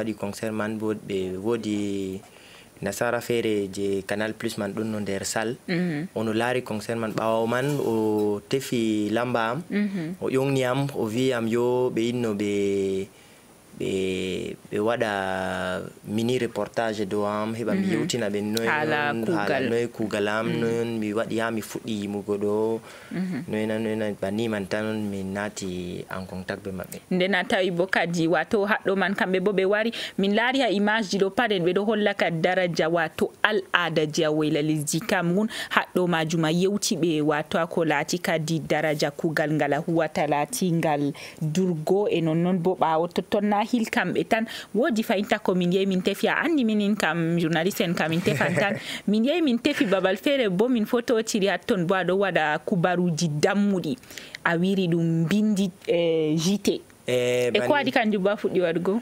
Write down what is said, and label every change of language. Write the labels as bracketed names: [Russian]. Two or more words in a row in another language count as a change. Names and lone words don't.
[Fula] waɗi concert man bo ɓe woodi nasara feere je Canal Plus man ɗon no nder salle ono laari concert man ɓawo man o tefi lamba am o ƴongni am o wi am yo ɓe inno ɓe waɗa mini reportage dow am heɓa mi yewtina ɓe noy kuugal am non mi waɗi ha mi fuɗɗi yimugo ɗo noyna banni man tan min naati [French] en contact [Fula] be maɓɓe ndena tawi bo kadi wato haɗɗo man kamɓe bo ɓe wari min laari ha image ji ɗo paden ɓe ɗo holla kadi daraja wato al'ada ji a woyla lesdi Cameroun haɗɗo majum a yewti ɓe wato ako laati kadi daraja kuugal ngal a huwata laatingal durgo e nonnon bo ɓawo totton na hil kamɓe tan woodi fayinta ko min yehi min tefi a andi minin kam journaliste en kam min tefan tan min yehi min tefi babal feere bo min fototiri hatton bo aɗo waɗa kubaruji dammuɗi a wiri ɗum bindi jité e ko waɗi kanjum bo a fuɗɗi waɗugo